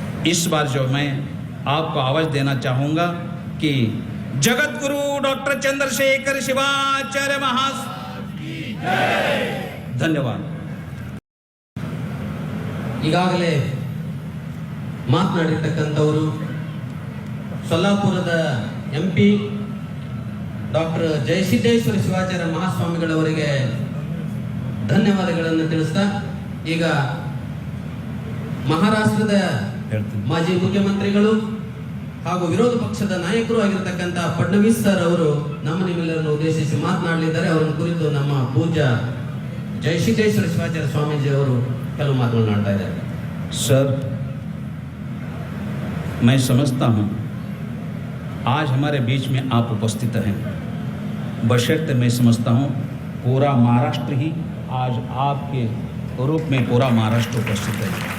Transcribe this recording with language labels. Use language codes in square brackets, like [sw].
[hi] इस बार जो मैं आपको आवाज देना चाहूँगा कि जगत गुरु डॉक्टर चंद्रशेखर शिवाचार्य धन्यवाद। [kn] ಈಗಾಗಲೇ ಮಾತನಾಡಿರ್ತಕ್ಕಂಥವರು ಸೊಲ್ಲಾಪುರದ MP ಡಾಕ್ಟರ್ ಜಯಸಿದ್ದೇಶ್ವರ ಶಿವಾಚಾರ್ಯ ಮಹಾಸ್ವಾಮಿಗಳವರಿಗೆ ಧನ್ಯವಾದಗಳನ್ನು ತಿಳಿಸ್ತಾ, ಈಗ ಮಹಾರಾಷ್ಟ್ರದ ಮಾಜಿ ಮುಖ್ಯಮಂತ್ರಿಗಳು ಹಾಗೂ ವಿರೋಧ ಪಕ್ಷದ ನಾಯಕರು ಆಗಿರತಕ್ಕಂಥ ಫಡ್ನವೀಸ್ ಸರ್ ಅವರು ನಮ್ಮ ನಿಮ್ಮೆಲ್ಲರನ್ನು ಉದ್ದೇಶಿಸಿ ಮಾತನಾಡಲಿದ್ದಾರೆ. ಅವರನ್ನು ಕುರಿತು ನಮ್ಮ ಪೂಜ್ಯ ಜಯಸಿದ್ದೇಶ್ವರ ಶಿವಾಚಾರ್ಯ ಸ್ವಾಮೀಜಿ ಅವರು ಕೆಲವು ಮಾತನಾಡ್ತಾ ಇದ್ದಾರೆ. [hi] सर, मैं समझता हूँ आज हमारे बीच में आप उपस्थित हैं, बशर्ते मैं समझता हूँ पूरा महाराष्ट्र ही आज आपके रूप में पूरा महाराष्ट्र उपस्थित है।